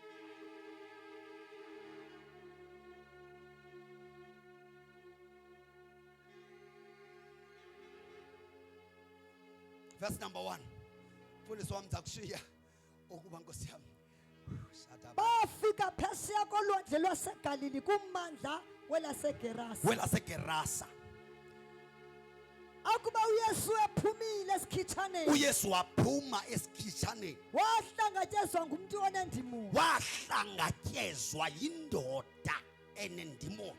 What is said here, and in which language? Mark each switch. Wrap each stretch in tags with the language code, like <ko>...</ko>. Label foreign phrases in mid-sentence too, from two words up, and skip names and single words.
<en>Verse number 1.</en> <zu>Mfundisi wami zakushiya ukuba Nkosi yami.</zu> <xh>Bafika phesheya kolwandle lwaseGalili kummandla welaseGerasa. Welasegerasa. Akuba uYesu ephumile esikhitshaneni. uYesu waphuma esikhitshaneni. Wahlangatyezwa ngumuntu onendimoni. Wahlangatyezwa yindoda enendimoni.</xh>